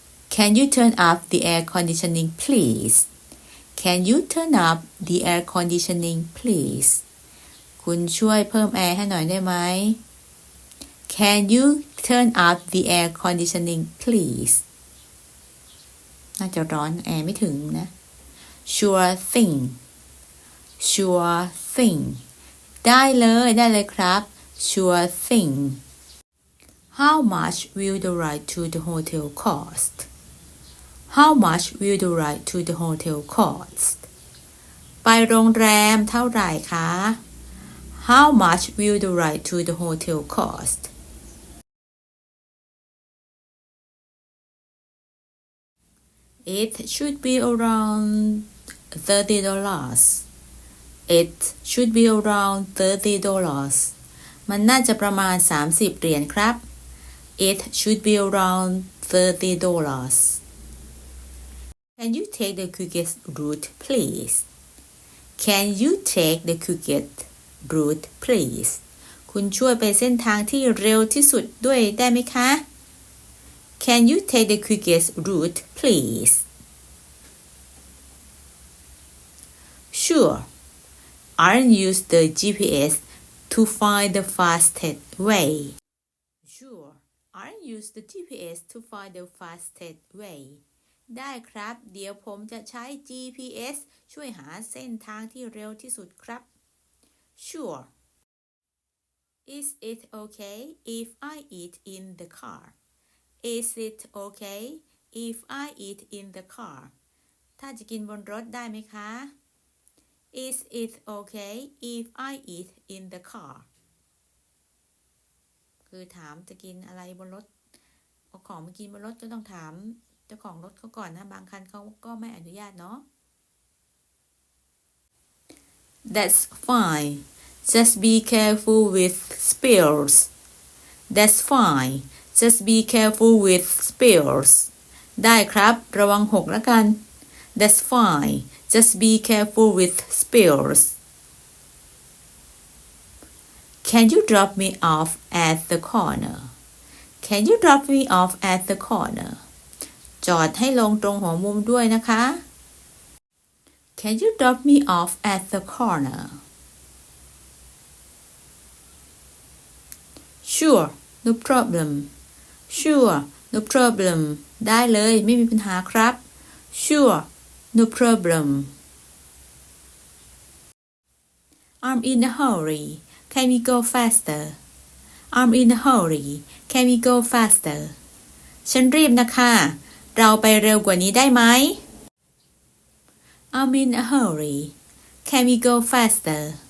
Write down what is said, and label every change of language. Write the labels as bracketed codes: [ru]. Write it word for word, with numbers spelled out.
[en] Can you turn up the air conditioning, please? Can you turn up the air conditioning, please? [th] คุณช่วยเพิ่มแอร์ให้หน่อยได้ไหม [en] Can you turn up the air conditioning, please? [th] น่าจะร้อนแอร์ไม่ถึงนะ [en] Sure thing. Sure thing. [th] ได้เลยได้เลยครับ Sure thing. [en] How much will the ride to the hotel cost? How much will the ride to the hotel cost? [th] ไปโรงแรมเท่าไหร่คะ [en] How much will the ride to the hotel cost? It should be around thirty dollars. It should be around thirty dollars. [th] มันน่าจะประมาณสามสิบเหรียญครับ [en] It should be around thirty dollars. Can you take the quickest route, please? Can you take the quickest route, please? [th] คุณช่วยไปเส้นทางที่เร็วที่สุดด้วยได้ไหมคะ [en] Can you take the quickest route, please? Sure. I'll use the G P S to find the fastest way. Sure. I'll use the G P S to find the fastest way. [th] ได้ครับเดี๋ยวผมจะใช้ G P S ช่วยหาเส้นทางที่เร็วที่สุดครับ [en] Sure. Is it okay if I eat in the car? Is it okay if I eat in the car? [th] ถ้าจะกินบนรถได้ไหมคะ [en] Is it okay if I eat in the car? [th] คือถามจะกินอะไรบนรถเอาของมากินบนรถก็ต้องถามเจ้าของรถเขาก่อนนะบางคันเขาก็ไม่อนุญาตเนาะ [en] That's fine. Just be careful with spills. That's fine. Just be careful with spills. [th] ได้ครับระวังหกแล้วกัน [en] That's fine. Just be careful with spills. Can you drop me off at the corner? Can you drop me off at the corner? [th] จอดให้ลงตรงหัวมุมด้วยนะคะ [en] Can you drop me off at the corner Sure no problem Sure no problem [th] ได้เลยไม่มีปัญหาครับ [en] Sure no problem I'm in a hurry Can we go faster I'm in a hurry Can we go faster [th] ฉันรีบนะคะเราไปเร็วกว่านี้ได้ไหม [en] I'm in a hurry Can we go faster